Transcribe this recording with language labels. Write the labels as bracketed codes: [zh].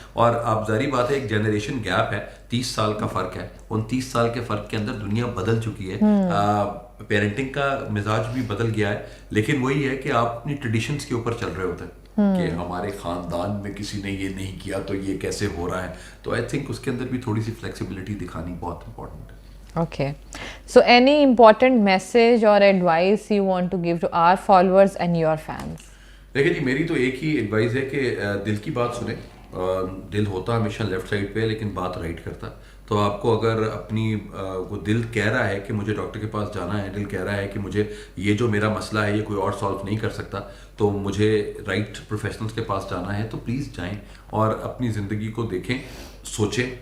[ur] اور آپ ظاہری بات ہے, ایک جنریشن گیپ ہے, 30 سال کا فرق ہے, ان 30 سال کے فرق کے اندر دنیا بدل چکی ہے, پیرنٹنگ کا مزاج بھی بدل گیا ہے, لیکن وہی ہے کہ آپ اپنی ٹریڈیشنز کے اوپر چل رہے ہوتے ہیں کہ ہمارے خاندان میں کسی نے یہ نہیں کیا تو یہ کیسے ہو رہا ہے. تو آئی تھنک اس کے اندر بھی تھوڑی سی فلیکسیبلٹی دکھانی بہت امپورٹنٹ ہے. [en] Okay. So any important message or advice you want to give to our followers and your fans? [ur] دیکھیں جی, میری تو ایک ہی ایڈوائز ہے کہ دل کی بات سنیں. دل ہوتا ہمیشہ لیفٹ سائڈ پہ, لیکن بات رائٹ کرتا. تو آپ کو اگر اپنی وہ دل کہہ رہا ہے کہ مجھے ڈاکٹر کے پاس جانا ہے, دل کہہ رہا ہے کہ مجھے یہ جو میرا مسئلہ ہے یہ کوئی اور سالو نہیں کر سکتا, تو مجھے رائٹ پروفیشنلس کے پاس جانا ہے, تو پلیز جائیں اور اپنی زندگی کو دیکھیں, سوچیں.